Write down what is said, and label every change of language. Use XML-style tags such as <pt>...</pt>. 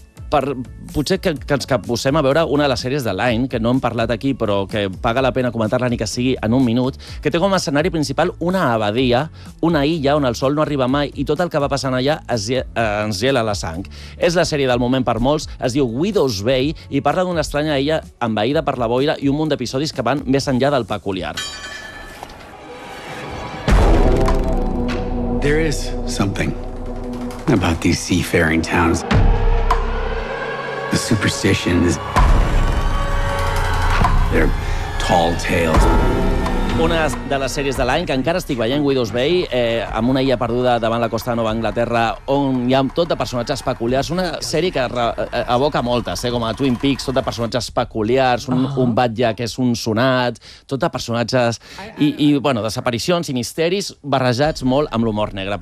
<ca>Potser que ens capbussem a veure una de les sèries de l'any, que no hem parlat aquí, però que paga la pena comentar-la ni que sigui en un minut, que té com a escenari principal una abadia, una illa on el sol no arriba mai i tot el que va passant allà ens gela la sang. És la sèrie del moment per molts, es diu Widow's Bay i parla d'una estranya illa envaïda per la boira i un munt d'episodis que van més enllà del peculiar.</ca> <en>There is something about these seafaring towns. The superstition is their tall tales.</en> <ca>Una de les sèries de l'any que encara estic veient, Widow's Bay, amb una illa perduda davant la costa de Nova Anglaterra, on hi ha tot de personatges peculiars. Una sèrie que evoca moltes, com a Twin Peaks, tot de personatges peculiars, un batlle que és un sonat, tot de personatges i bueno, desaparicions i misteris barrejats molt amb l'humor negre.</ca>